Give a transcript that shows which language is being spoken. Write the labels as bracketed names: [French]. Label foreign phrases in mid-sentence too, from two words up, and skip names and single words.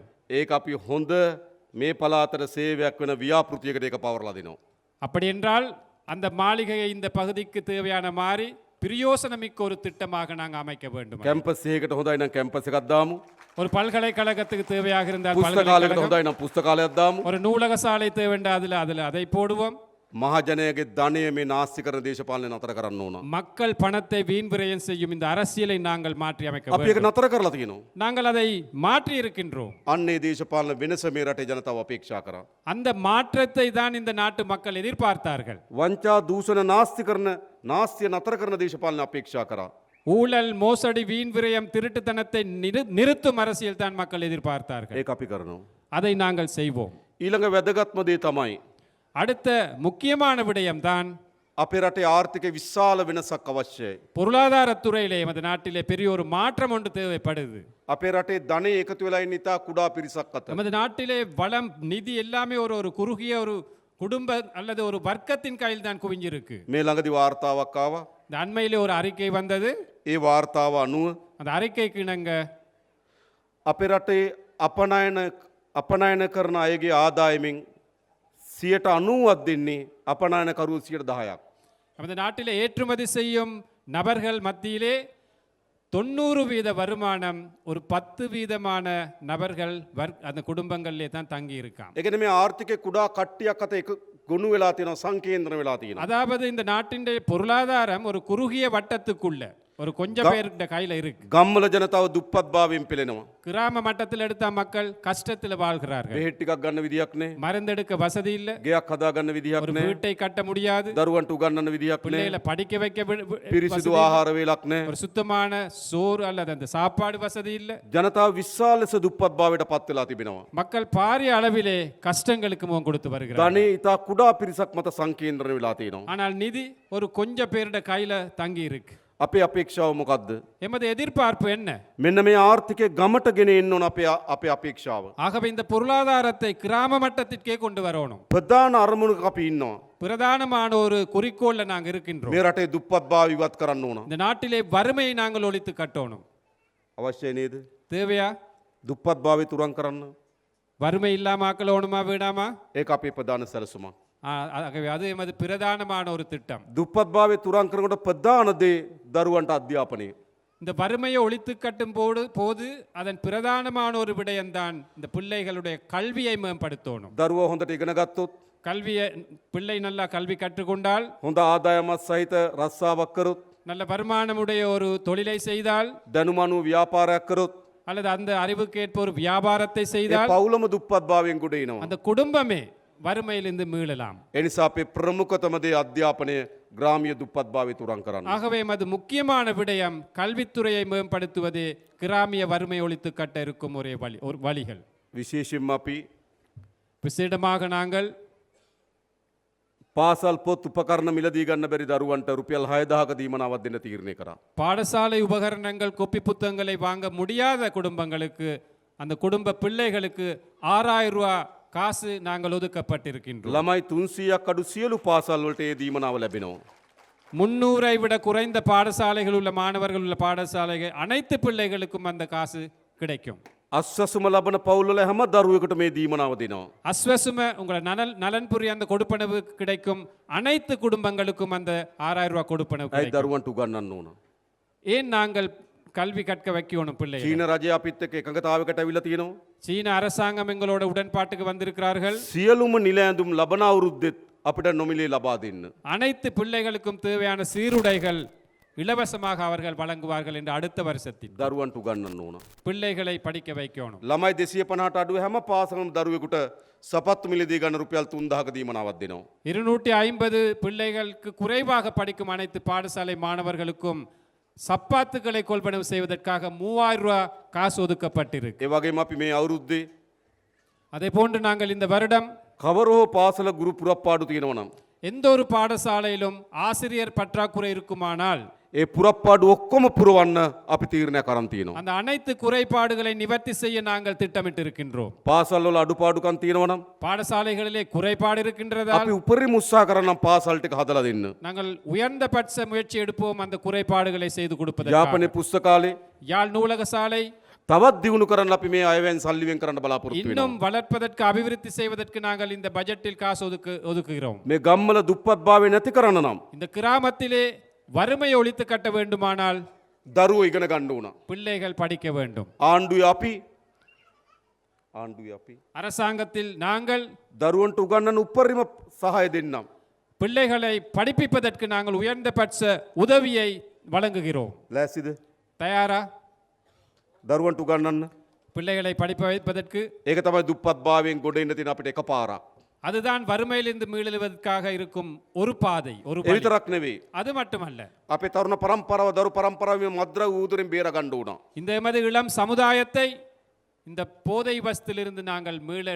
[Sinhala] ඒක අපි හොඳ මේ පළාතට සේවයක් වෙන ව්‍යාපෘතියකට ඒක පවරලා දෙනවා. [Tamil] அப்படி என்றால் அந்த மாளிகையை இந்த பகுதிக்கு தேவையான மாதிரி பிரயோசனமிக்க ஒரு திட்டமாக நாங்கள் அமைக்க வேண்டும். [Sinhala] කැම්පස් එකකට හොඳයි නම් කැම්පස් එකක් දාමු. [Tamil] ஒரு பல்கலைக்கழகத்துக்கு தேவையாக இருந்தால் [Sinhala] පුස්තකාලයකට [Tamil] பல்கலைக்கழகம், [Sinhala] හොඳයි නම් පුස්තකාලයක් දාමු. [Tamil] ஒரு நூலக சாலை தேவைண்டா அதில் அதை போடுவோம். [Sinhala] මහජනයාගේ ධනය මේ නාස්ති කරන දේශපාලනය නතර කරන්න ඕන. [Tamil] மக்கள் பணத்தை வீண் விரயம் செய்யும் இந்த அரசியலை நாங்கள் மாற்றி அமைக்க [Sinhala] අපි ඒක [Tamil] வேண்டும். [Sinhala] නතර කරලා තියෙනවා. [Tamil] நாங்கள் அதை மாற்றி இருக்கின்றோம். [Sinhala] අන්නේ දේශපාලන වෙනස මේ රටේ ජනතාව අපේක්ෂා කරා. [Tamil] அந்த மாற்றத்தை தான் இந்த நாட்டு மக்கள் எதிர்பார்த்தார்கள். [Sinhala] වංචා දූෂණ නාස්ති කරන නාස්තිය නතර කරන දේශපාලන අපේක්ෂා කරා. [Tamil] ஊழல், மோசடி, வீண் விரயம், திருட்டுத்தனத்தை நிறுத்தும் அரசியல் தான் மக்கள் எதிர்பார்த்தார்கள். [Sinhala] ඒක අපි කරනවා. [Tamil] அதை நாங்கள் செய்வோம். [Sinhala] ඊළඟ වැදගත්ම දේ තමයි [Tamil] அடுத்த முக்கியமான விடயம்தான் [Sinhala] අපේ රටේ ආර්ථිකය විශාල වෙනසක් අවශ්‍යයි. [Tamil] பொருளாதாரத்துறையிலே எமது நாட்டிலே பெரிய ஒரு மாற்றம் ஒன்று தேவைப்படுது. [Sinhala] අපේ රටේ ධනය එකතු වෙලා ඉන්න ඉතා කුඩා පිරිසක් අතර. [Tamil] நமது நாட்டிலே வளம் நிதி எல்லாமே ஒரு ஒரு குறுகிய ஒரு குடும்ப அல்லது ஒரு வர்க்கத்தின் கையில் தான் குவிஞ்சிருக்கு. [Sinhala] මේ ළඟදි වාර්තාවක් ආවා. [Tamil] இந்த அண்மையிலே ஒரு அறிக்கை வந்தது. [Sinhala] ඒ වාර්තාව අනුව [Tamil] அந்த அறிக்கைக்கு இணங்க [Sinhala] අපේ රටේ අපනයන කරන අයගේ ආදායමෙන් 90% දෙන්නේ අපනයනකරුවෝ 10%ක්. [Tamil] நமது நாட்டிலே ஏற்றுமதி செய்யும் நபர்கள் மத்தியிலே 90% வருமானம் ஒரு 10% நபர்கள் அந்த குடும்பங்களிலே தான் தங்கி இருக்காம். [Sinhala] ඒ කියන්නේ මේ ආර්ථිකේ කුඩා කට්ටියක් අත එක ගොනු වෙලා තියෙනවා සංකේන්ද්‍ර වෙලා තියෙනවා. [Tamil] அதாவது இந்த நாட்டின் பொருளாதாரம் ஒரு குறுகிய வட்டத்துக்குள்ள ஒரு கொஞ்சம் பேருடைய கையில இருக்கு. [Sinhala] ගම්වල ජනතාව දුප්පත්භාවයෙන් පෙළෙනවා. [Tamil] கிராம மட்டத்தில் எடுத்த மக்கள் கஷ்டத்தில் வாழ்கிறார்கள். [Sinhala] බෙහෙත් ටිකක් ගන්න විදියක් නැහැ. [Tamil] மருந்தெடுக்க வசதி இல்ல. [Sinhala] ගෙයක් හදා ගන්න විදියක් [Tamil] ஒரு [Sinhala] නැහැ. [Tamil] வீட்டை கட்ட முடியாது. [Sinhala] දරුවන්ට උගන්වන්න විදියක් නැහැ. [Tamil] பிள்ளைகளை படிக்க வைக்க [Sinhala] පිරිසිදු ආහාර වේලක් නැහැ. [Tamil] ஒரு சுத்தமான சோறு அல்லது அந்த சாப்பாடு வசதி இல்ல. [Sinhala] ජනතාව විශාල ලෙස දුප්පත්භාවයට පත් වෙලා තිබෙනවා. [Tamil] மக்கள் பாரிய அளவிலே கஷ்டங்களுக்கு முகம் கொடுத்து வருகிறார்கள். [Sinhala] ධනෙ ඉතා කුඩා පිරිසක් මත සංකේන්ද්‍රණය වෙලා තියෙනවා. [Tamil] ஆனால் நிதி ஒரு கொஞ்சம் பேருடைய கையில தங்கி இருக்கு. [Sinhala] අපේ අපේක්ෂාව මොකද්ද? [Tamil] எமது எதிர்பார்ப்பு என்ன? [Sinhala] මෙන්න මේ ආර්ථිකය ගමට ගෙන එන්න ඕන අපේ අපේක්ෂාව. [Tamil] ஆகவே இந்த பொருளாதாரத்தை கிராம மட்டத்திற்கே கொண்டு வரணும். [Sinhala] ප්‍රධාන අරමුණක අපි ඉන්නවා. [Tamil] பிரதானமான ஒரு குறிக்கோள்ல நாங்க இருக்கின்றோம். [Sinhala] මේ රටේ දුප්පත්භාව ඉවත් කරන්න ඕන. [Tamil] இந்த நாட்டிலே வறுமையை நாங்கள் ஒழித்து கட்டணும். [Sinhala] අවශ්‍යයි නේද? [Tamil] தேவையா? [Sinhala] දුප්පත්භාවය තුරන් කරන්න. [Tamil] வறுமை இல்லாம ஆக்கலோணுமா வேண்டாமா? [Sinhala] ඒක අපේ ප්‍රධාන සැලසුමක්. [Tamil] ஆகவே அது எமது பிரதானமான ஒரு திட்டம். [Sinhala] දුප්පත්භාවය තුරන් කරනකොට ප්‍රධාන දේ දරුවන්ට අධ්‍යාපනය. [Tamil] இந்த வறுமையை ஒழித்து கட்டும் போது அதன் பிரதானமான ஒரு விடயம்தான் இந்த பிள்ளைகளுடைய கல்வியை மேம்படுத்தணும். [Sinhala] දරුවෝ හොඳට ඉගෙන ගත්තොත්, [Tamil] கல்வியை பிள்ளை நல்லா கல்வி கற்றுக்கொண்டால், [Sinhala] හොඳ ආදායමත් සහිත රස්සාවක් කරොත්, [Tamil] நல்ல வருமானமுடைய ஒரு தொழிலை செய்தால், [Sinhala] දැනුමනු ව්‍යාපාරයක් කරොත්, [Tamil] அல்லது அந்த அறிவுக்கேற்ப ஒரு வியாபாரத்தை [Sinhala] ඒ [Tamil] செய்தால் [Sinhala] පවුලම දුප්පත්භාවයෙන් ගොඩ එනවා. [Tamil] அந்த குடும்பமே வறுமையிலிருந்து மீளலாம். [Sinhala] ඒ නිසා අපේ ප්‍රමුඛතම දේ අධ්‍යාපනය ග්‍රාමීය දුප්පත්භාවය තුරන් කරන්න. [Tamil] ஆகவே அது முக்கியமான விடயம் கல்வித்துறையை மேம்படுத்துவது கிராமிய வறுமை ஒழித்து கட்ட இருக்கும் ஒரு வழிகள். [Sinhala] විශේෂයෙන්ම අපි [Tamil] விசேடமாக நாங்கள் [Sinhala] පාසල් පොත් උපකරණ මිලදී ගන්න බැරි දරුවන්ට රුපියල් 6000ක දීමනාවක් දෙන්න තීරණය කරා. [Tamil] பாடசாலை உபகரணங்கள் கொப்பி புத்தகங்களை வாங்க முடியாத குடும்பங்களுக்கு அந்த குடும்ப பிள்ளைகளுக்கு 6000 ரூபாய் காசு நாங்கள் ஒதுக்கப்பட்டிருக்கின்றோம். [Sinhala] ළමයි 300ක් අඩු සියලු පාසල් වලට ඒ දීමනාව ලැබෙනවා. [Tamil] 300ஐ விட குறைந்த பாடசாலைகள் உள்ள மாணவர்கள் உள்ள பாடசாலைகள் அனைத்து பிள்ளைகளுக்கும் அந்த காசு கிடைக்கும். [Sinhala] අස්වැසුම ලබන පවුල් වල හැම දරුවෙකුට මේ දීමනාව දෙනවා. [Tamil] அஸ்வசும உங்களை நலன்புரி அந்த கொடுப்பனவு கிடைக்கும். அனைத்து குடும்பங்களுக்கும் அந்த 6000 ரூபாய் கொடுப்பனவு [Sinhala] ඇයි [Tamil] கிடைக்கும். [Sinhala] දරුවන්ට උගන්වන්න ඕන? [Tamil] ஏன் நாங்கள் கல்வி கற்க வைக்கணும் பிள்ளைகள்? [Sinhala] චීන රජය අපිත් එක්ක එකඟතාවයකට අවිල්ලා තියෙනවා. [Tamil] சீன அரசாங்கம் எங்களோட உடன்பாட்டுக்கு வந்திருக்கிறார்கள். [Sinhala] සියලුම නිල ඇඳුම් ලබන අවුරුද්දෙත් අපිට නොමිලේ ලබා දෙන්න. [Tamil] அனைத்து பிள்ளைகளுக்கும் தேவையான சீருடைகள் இலவசமாக அவர்கள் வழங்குவார்கள் என்று அடுத்த வருஷத்தில் [Sinhala] දරුවන්ට උගන්වන්න ඕන. [Tamil] பிள்ளைகளை படிக்க வைக்கணும். [Sinhala] ළමයි 250ට අඩු හැම පාසලම දරුවෙකුට සපත්තු මිලදී ගන්න රුපියල් 3000ක දීමනාවක් දෙනවා. [Tamil] 250 பிள்ளைகளுக்கு குறைவாக படிக்கும் அனைத்து பாடசாலை மாணவர்களுக்கும் சப்பாத்துக்களை கொள்வனவு செய்வதற்காக 3000 ரூபாய் காசு ஒதுக்கப்பட்டிருக்கு. [Sinhala] ඒ වගේම අපි මේ අවුරුද්දේ [Tamil] அதே போன்று நாங்கள் இந்த வருடம் [Sinhala] කවර හෝ පාසල ගුරු පුරප්පාඩු තියෙනවා නම් [Tamil] எந்த ஒரு பாடசாலையிலும் ஆசிரியர் பற்றாக்குறை இருக்குமானால் [Sinhala] ඒ පුරප්පාඩු ඔක්කොම පුරවන්න අපි තීරණයක් අරන් තියෙනවා. [Tamil] அந்த அனைத்து குறைபாடுகளை நிவர்த்தி செய்ய நாங்கள் திட்டமிட்டு இருக்கின்றோம். [Sinhala] පාසල් වල අඩුපාඩුකම් තියෙනවා නම් [Tamil] பாடசாலைகளிலே குறைபாடு இருக்கின்றதால் [Sinhala] අපි උපරිම උත්සාහ කරනම් පාසල් ටික හදලා දෙන්න. [Tamil] நாங்கள் உயர்ந்தபட்ச முயற்சி எடுப்போம் அந்த குறைபாடுகளை செய்து கொடுப்பதற்காக. [Sinhala] යාපනයේ පුස්තකාලේ [Tamil] யாழ் நூலக சாலை [Sinhala] තවත් දියුණු කරන්න අපි මේ අයවැයෙන් සල්ලි වෙන් කරන්න බලාපොරොත්තු වෙනවා. [Tamil] இன்னும் வளர்ப்பதற்கு அபிவிருத்தி செய்வதற்கு நாங்கள் இந்த பட்ஜெட்டில் காசு ஒதுக்குகிறோம். [Sinhala] මේ ගම්වල දුප්පත්භාවය නැති කරන්න නම් [Tamil] இந்த கிராமத்திலே வறுமையை ஒழித்து கட்ட வேண்டுமானால் [Sinhala] දරුවෝ ඉගෙන ගන්න ඕන. [Tamil] பிள்ளைகள் படிக்க வேண்டும். [Sinhala] ආණ්ඩුවේ අපි [Tamil] அரசாங்கத்தில் நாங்கள் [Sinhala] දරුවන්ට උගන්වන්න උපරිම සහාය දෙන්නම්. [Tamil] பிள்ளைகளை படிப்பிப்பதற்கு நாங்கள் உயர்ந்தபட்ச உதவியை வழங்குகிறோம். [Sinhala] ලෑස්තිද? [Tamil] தயாரா? [Sinhala] දරුවන්ට උගන්වන්න. [Tamil] பிள்ளைகளை படிப்ப வைப்பதற்கு [Sinhala] ඒක තමයි දුප්පත්භාවයෙන් ගොඩ එන්න තියෙන අපිට එකපාරක්. [Tamil] அதுதான் வறுமையிலிருந்து மீளெழுவதற்காக இருக்கும் ஒரு பாதை, ஒரு [Sinhala] ඒ [Tamil] வழி. [Sinhala] විතරක් නෙවෙයි. [Tamil] அது மட்டுமல்ல, [Sinhala] අපේ තරුණ පරම්පරාව දරු පරම්පරාව මේ මද්ද්‍රව්‍ය ඌදුරෙන් බේර ගන්න ඕන. [Tamil] இந்த எமது இளம் சமுதாயத்தை இந்த போதை வஸ்திலிருந்து நாங்கள் மீள எடுக்கணும்,